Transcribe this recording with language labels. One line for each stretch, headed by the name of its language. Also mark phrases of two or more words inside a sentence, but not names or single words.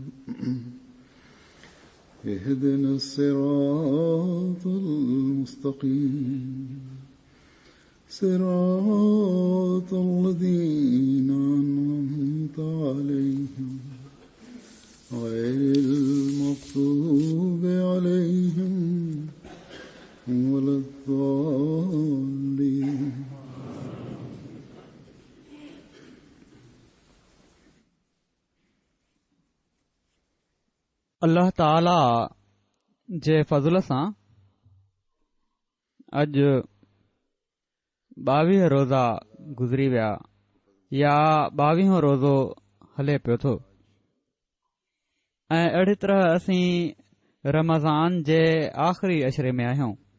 Arabic: اهدنا الصراط المستقيم صراط الذين أنعمت عليهم غير المغضوب عليهم ولا الضالين.
Sindhi: अल्लाह ताला जे फज़ल सां अॼु 22 रोज़ा गुज़री विया या 22हों रोज़ो हले पियो थो ऐं अहिड़ी तरह असीं रमज़ान जे आख़िरी अशरे में आहियूं